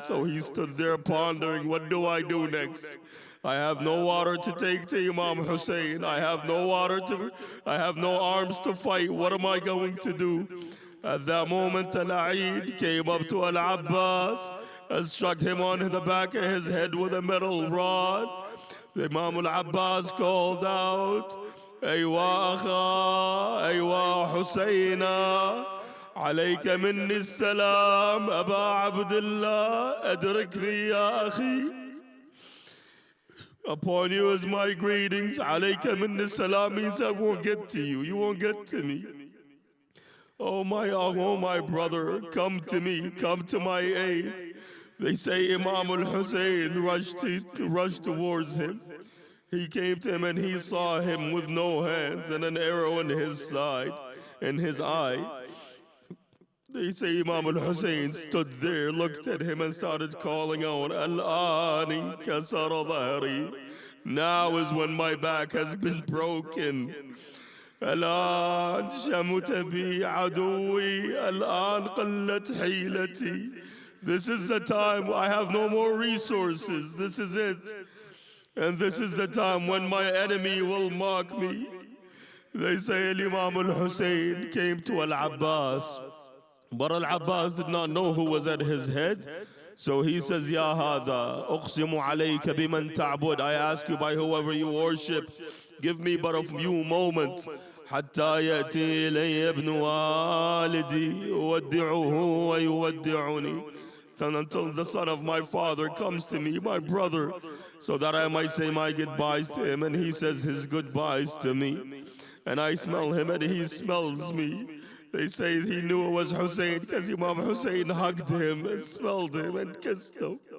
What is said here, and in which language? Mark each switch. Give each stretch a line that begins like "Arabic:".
English: So he stood there pondering, what do I do next? I have no water to take to Imam Hussein. I have no arms to fight. What am I going to do? At that moment, Al-Aid came up to Al-Abbas and struck him on the back of his head with a metal rod. The Imam Al-Abbas called out,
Arabic: أيوا أخا أيوا حسينا عليك مني السلام أبا عبد الله أدركني يا أخي.
English: Upon you is my greetings.
Arabic: عليك مني السلام
English: means I won't get to you. You won't get to me. Oh my brother, come to me, come to my aid. They say Imam al-Hussein rushed towards him. He came to him and he saw him with no hands and an arrow in his side, in his eye. They say Imam al-Hussein stood there, looked at him and started calling out,
Arabic: Al-Ani kasara dhahri.
English: Now is when my back has been broken.
Arabic: الآن شمت بي عدوي الآن قلت حيلتي.
English: This is the time I have no more resources. This is it. And this is the time when my enemy will mock me. They say Imam al-Hussein came to Al-Abbas, but Al-Abbas did not know who was at his head. So he says,
Arabic: Ya hada, uqsimu alayka biman ta'bud.
English: I ask you by whoever you worship, give me but a few moments.
Arabic: حتى يأتي إلي ابن والدي يودعه ويودعني.
English: Until the son of my father comes to me, my brother, so that I might say my goodbyes to him, and he says his goodbyes to me. And I smell him and he smells me. They say he knew it was Hussein because Imam Hussein hugged him and smelled him and kissed him.